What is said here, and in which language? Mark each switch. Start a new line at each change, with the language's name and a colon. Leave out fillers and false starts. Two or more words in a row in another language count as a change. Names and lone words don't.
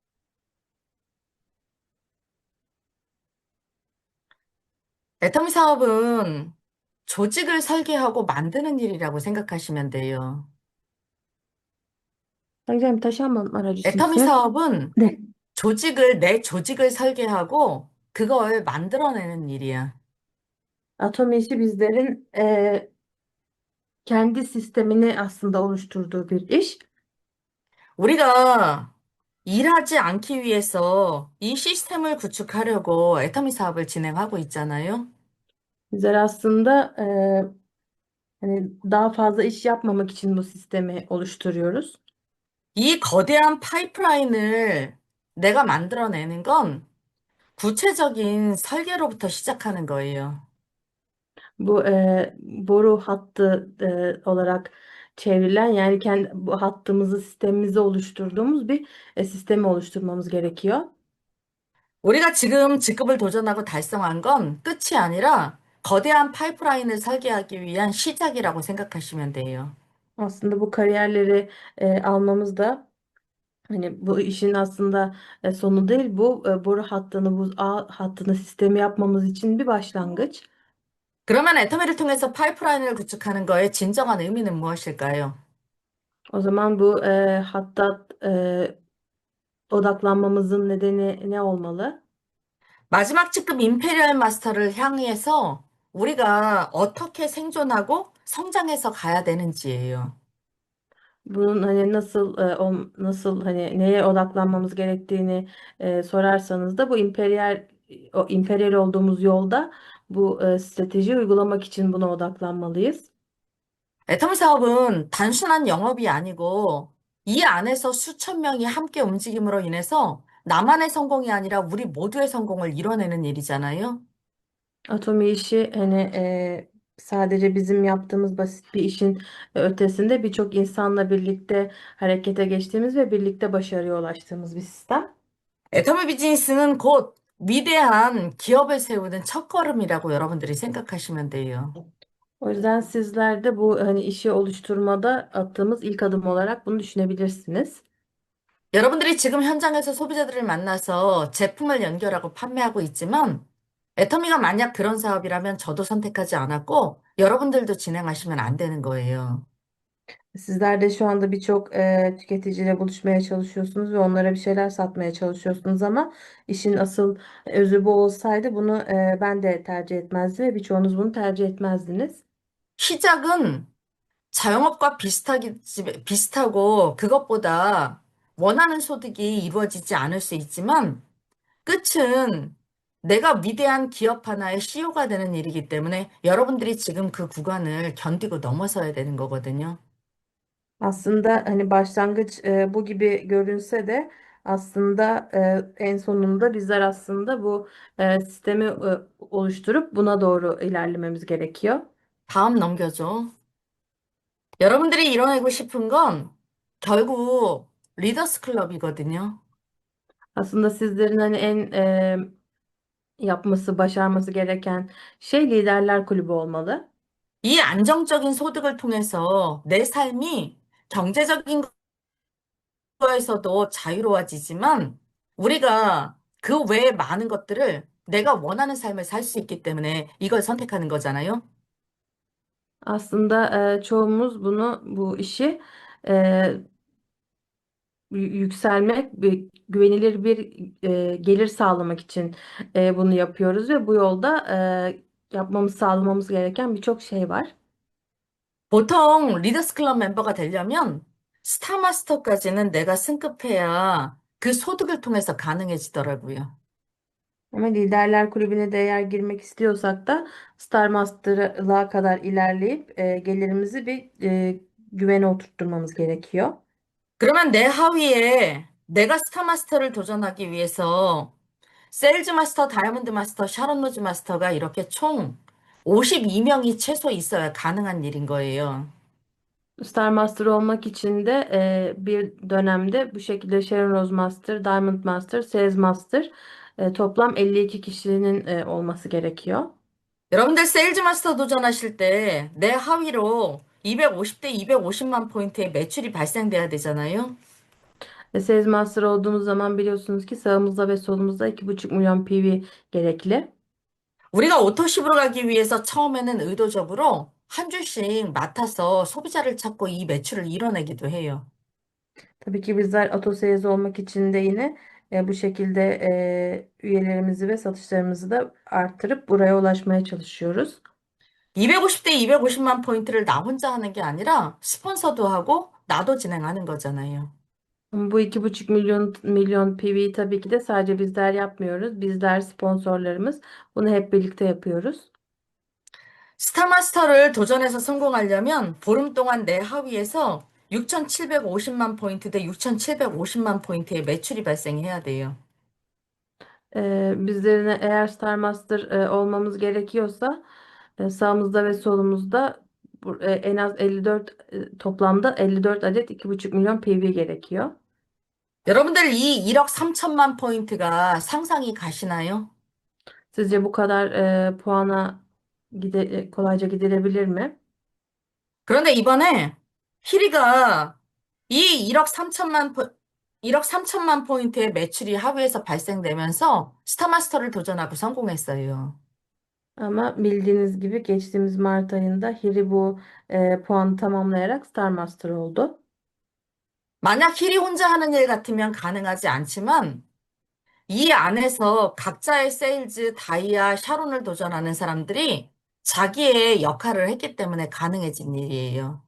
Korean: 애터미 사업은 조직을 설계하고 만드는 일이라고 생각하시면 돼요. 상장님 다시 한번 애터미 말해주시겠어요? 사업은 네. 내 조직을 설계하고 그걸 만들어내는 일이야.
Turkish: Atom işi bizlerin kendi sistemini aslında oluşturduğu bir iş.
Korean: 우리가 일하지 않기 위해서 이 시스템을 구축하려고 애터미 사업을 진행하고 있잖아요.
Turkish: Bizler aslında hani daha fazla iş yapmamak için bu sistemi oluşturuyoruz.
Korean: 이 거대한 파이프라인을 내가 만들어내는 건 구체적인 설계로부터 시작하는 거예요.
Turkish: Bu boru hattı olarak çevrilen yani kendi bu hattımızı sistemimizi oluşturduğumuz bir sistemi oluşturmamız gerekiyor.
Korean: 우리가 지금 직급을 도전하고 달성한 건 끝이 아니라 거대한 파이프라인을 설계하기 위한 시작이라고 생각하시면 돼요.
Turkish: Aslında bu kariyerleri almamız da hani bu işin aslında sonu değil, bu boru hattını, bu ağ hattını sistemi yapmamız için bir başlangıç.
Korean: 그러면 애터미를 통해서 파이프라인을 구축하는 거의 진정한 의미는 무엇일까요?
Turkish: O zaman bu hatta odaklanmamızın nedeni ne olmalı?
Korean: 마지막 직급 임페리얼 마스터를 향해서 우리가 어떻게 생존하고 성장해서 가야 되는지예요.
Turkish: Bunun hani nasıl nasıl hani neye odaklanmamız gerektiğini sorarsanız da bu emperyal olduğumuz yolda bu strateji uygulamak için buna odaklanmalıyız.
Korean: 애터미 사업은 단순한 영업이 아니고 이 안에서 수천 명이 함께 움직임으로 인해서 나만의 성공이 아니라 우리 모두의 성공을 이뤄내는 일이잖아요.
Turkish: Atomi işi hani sadece bizim yaptığımız basit bir işin ötesinde birçok insanla birlikte harekete geçtiğimiz ve birlikte başarıya ulaştığımız bir sistem.
Korean: 애터미 비즈니스는 곧 위대한 기업을 세우는 첫걸음이라고 여러분들이 생각하시면 돼요.
Turkish: O yüzden sizler de bu hani işi oluşturmada attığımız ilk adım olarak bunu düşünebilirsiniz.
Korean: 여러분들이 지금 현장에서 소비자들을 만나서 제품을 연결하고 판매하고 있지만 애터미가 만약 그런 사업이라면 저도 선택하지 않았고 여러분들도 진행하시면 안 되는 거예요.
Turkish: Sizler de şu anda birçok tüketiciyle buluşmaya çalışıyorsunuz ve onlara bir şeyler satmaya çalışıyorsunuz ama işin asıl özü bu olsaydı bunu ben de tercih etmezdim ve birçoğunuz bunu tercih etmezdiniz.
Korean: 시작은 자영업과 비슷하고 그것보다 원하는 소득이 이루어지지 않을 수 있지만 끝은 내가 위대한 기업 하나의 CEO가 되는 일이기 때문에 여러분들이 지금 그 구간을 견디고 넘어서야 되는 거거든요.
Turkish: Aslında hani başlangıç bu gibi görünse de aslında en sonunda bizler aslında bu sistemi oluşturup buna doğru ilerlememiz gerekiyor.
Korean: 다음 넘겨줘. 여러분들이 이뤄내고 싶은 건 결국 리더스 클럽이거든요.
Turkish: Aslında sizlerin hani en yapması, başarması gereken şey liderler kulübü olmalı.
Korean: 이 안정적인 소득을 통해서 내 삶이 경제적인 거에서도 자유로워지지만 우리가 그 외에 많은 것들을 내가 원하는 삶을 살 수 있기 때문에 이걸 선택하는 거잖아요.
Turkish: Aslında çoğumuz bu işi e, yükselmek, güvenilir bir gelir sağlamak için bunu yapıyoruz ve bu yolda sağlamamız gereken birçok şey var.
Korean: 보통 리더스 클럽 멤버가 되려면 스타마스터까지는 내가 승급해야 그 소득을 통해서 가능해지더라고요.
Turkish: Ama liderler kulübüne de eğer girmek istiyorsak da Star Master'a kadar ilerleyip gelirimizi bir güvene oturtturmamız gerekiyor.
Korean: 그러면 내 하위에 내가 스타마스터를 도전하기 위해서 세일즈 마스터, 다이아몬드 마스터, 샤론 로즈 마스터가 이렇게 총 52명이 최소 있어야 가능한 일인 거예요.
Turkish: Star Master olmak için de bir dönemde bu şekilde Sharon Rose Master, Diamond Master, Sales Master toplam 52 kişinin olması gerekiyor.
Korean: 여러분들 세일즈 마스터 도전하실 때 내 하위로 250대 250만 포인트의 매출이 발생돼야 되잖아요.
Turkish: Sales Master olduğumuz zaman biliyorsunuz ki sağımızda ve solumuzda 2,5 milyon PV gerekli.
Korean: 우리가 오토십으로 가기 위해서 처음에는 의도적으로 한 주씩 맡아서 소비자를 찾고 이 매출을 이뤄내기도 해요.
Turkish: Tabii ki bizler Autosales olmak için de yine bu şekilde üyelerimizi ve satışlarımızı da arttırıp buraya ulaşmaya çalışıyoruz.
Korean: 250대 250만 포인트를 나 혼자 하는 게 아니라 스폰서도 하고 나도 진행하는 거잖아요.
Turkish: Ama bu 2,5 milyon PV'yi tabii ki de sadece bizler yapmıyoruz. Bizler sponsorlarımız bunu hep birlikte yapıyoruz.
Korean: 스타마스터를 도전해서 성공하려면 보름 동안 내 하위에서 6,750만 포인트 대 6,750만 포인트의 매출이 발생해야 돼요.
Turkish: Bizlerin eğer Star Master olmamız gerekiyorsa sağımızda ve solumuzda en az 54 toplamda 54 adet 2,5 milyon PV gerekiyor.
Korean: 여러분들 이 1억 3천만 포인트가 상상이 가시나요?
Turkish: Sizce bu kadar puana kolayca gidilebilir mi?
Korean: 그런데 이번에 희리가 이 1억 3천만 포인트의 매출이 하위에서 발생되면서 스타마스터를 도전하고 성공했어요.
Turkish: Ama bildiğiniz gibi geçtiğimiz Mart ayında Hiri bu puanı tamamlayarak Star Master oldu.
Korean: 만약 희리 혼자 하는 일 같으면 가능하지 않지만 이 안에서 각자의 세일즈, 다이아, 샤론을 도전하는 사람들이 자기의 역할을 했기 때문에 가능해진 일이에요.